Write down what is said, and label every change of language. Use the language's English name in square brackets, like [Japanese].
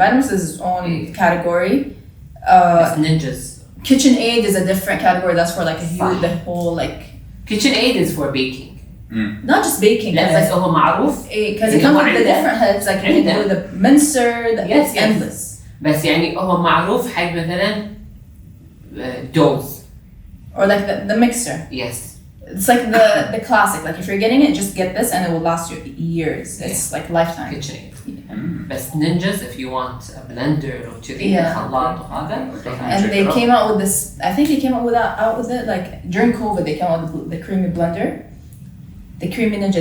[English] Vitamix is its own category. It's Ninjas. KitchenAid is a different category. That's for like the whole like. KitchenAid is for baking. Not just baking. [Arabic] لا بس هو معروف. [English] Because it comes with the different heads. Like you can do the mincer. It's endless. [Arabic] بس يعني هو معروف حق مثلا doughs. [English] Or like the mixer. Yes. It's like the classic. Like if you're getting it, just get this and it will last you years. It's like lifetime. KitchenAid. But Ninjas, if you want a blender or [Arabic] كذي خلاط وهذا. [English] And they came out with this. I think they came out with it like during COVID. They came out with the CREAMI blender, the CREAMI Ninja.